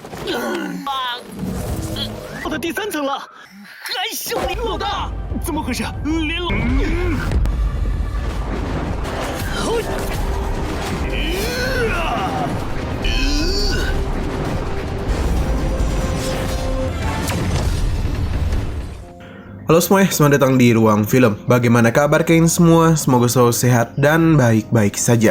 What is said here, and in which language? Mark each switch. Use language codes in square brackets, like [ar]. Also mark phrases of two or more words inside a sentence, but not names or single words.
[zh] 到他第3层了，还剩林老大，怎么回事？林老， [id] Halo semuanya, selamat datang di Ruang Film. Bagaimana kabar kalian semua? Semoga selalu sehat dan baik-baik saja.